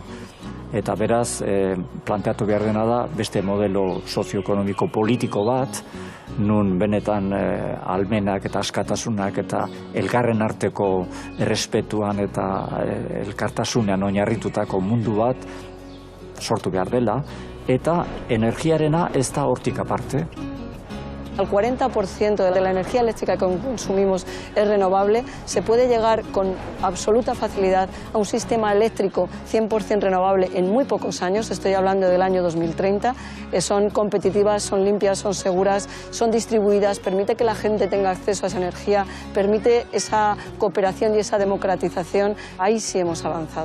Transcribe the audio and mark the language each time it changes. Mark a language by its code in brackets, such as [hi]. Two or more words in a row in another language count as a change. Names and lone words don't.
[eu] Eta beraz, planteatu behar dena da, beste modelo sozioekonomiko politiko bat, nun benetan almenak eta askatasunak eta elgarren arteko errespetuan eta elkartasunean oinarritutako mundu bat sortu behar dela, eta energiarena ez da hortik aparte. [es] Al 40% de la energía eléctrica que consumimos es renovable, se puede llegar con absoluta facilidad a un sistema eléctrico 100% renovable en muy pocos años, estoy hablando del año 2030, son competitivas, son limpias, son seguras, son distribuidas, permite que la gente tenga acceso a esa energía, permite esa cooperación y esa democratización, ahí sí hemos avanzado.